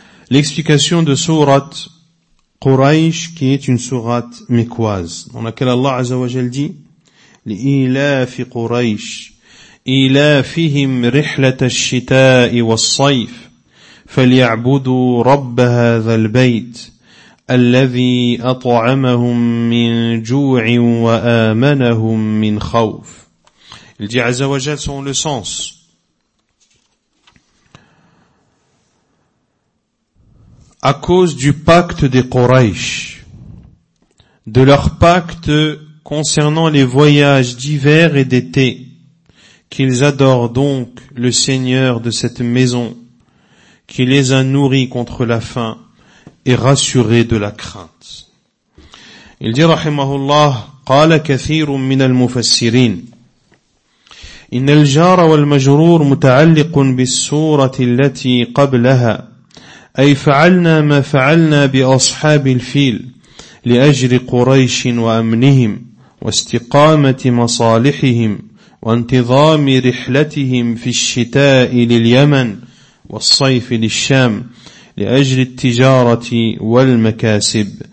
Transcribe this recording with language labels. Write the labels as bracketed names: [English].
[French] L'explication de Surat Quraysh, qui est une surat mécoise, dans laquelle Allah Azza wa Jal dit [Arabic] لإيلاف قريش إيلافهم رحلة الشتاء والصيف فليعبدوا رب هذا البيت الذي أطعمهم من جوع وآمنهم من خوف. [French] Il dit Azza wa Jal selon le sens. À cause du pacte des Quraysh, de leur pacte concernant les voyages d'hiver et d'été, qu'ils adorent donc le Seigneur de cette maison, qui les a nourris contre la faim et rassurés de la crainte. Il dit, [Arabic] rahimahullah, قال كثير من المفسرين إن الجار والمجرور متعلق بالسورة التي قبلها أي فعلنا ما فعلنا بأصحاب الفيل لأجر قريش وأمنهم واستقامة مصالحهم وانتظام رحلتهم في الشتاء لليمن والصيف للشام لأجل التجارة والمكاسب